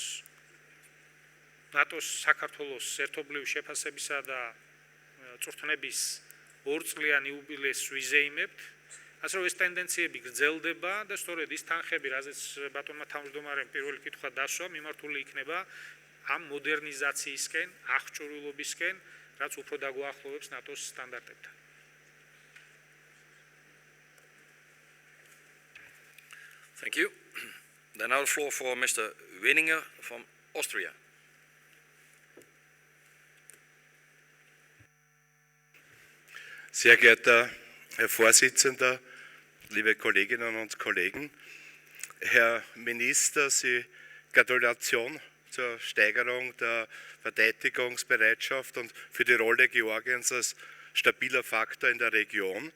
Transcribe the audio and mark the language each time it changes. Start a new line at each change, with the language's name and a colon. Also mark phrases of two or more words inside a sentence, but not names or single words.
Georgian: ნატოს საქართველოს ერთობლივი შეფასებისა და წვრთნების ორწლიან იუბილეს ვიზეიმებთ ასე რომ ეს ტენდენციები გრძელდება და სწორედ ის თანხები რაზეც ბატონმა თავმჯდომარემ პირველი კითხვა დასვა მიმართული იქნება ამ მოდერნიზაციისკენ აღჭურვილობისკენ რაც უფრო დაგვაახლოვებს ნატოს სტანდარტებთან
English: Thank you. Then now the floor for Mr. Winninger from Austria.
German: Sehr geehrter Herr Vorsitzender, liebe Kolleginnen und Kollegen, Herr Minister, Sie Gratulation zur Steigerung der Verteidigungsbereitschaft und für die Rolle Georgiens als stabiler Faktor in der Region.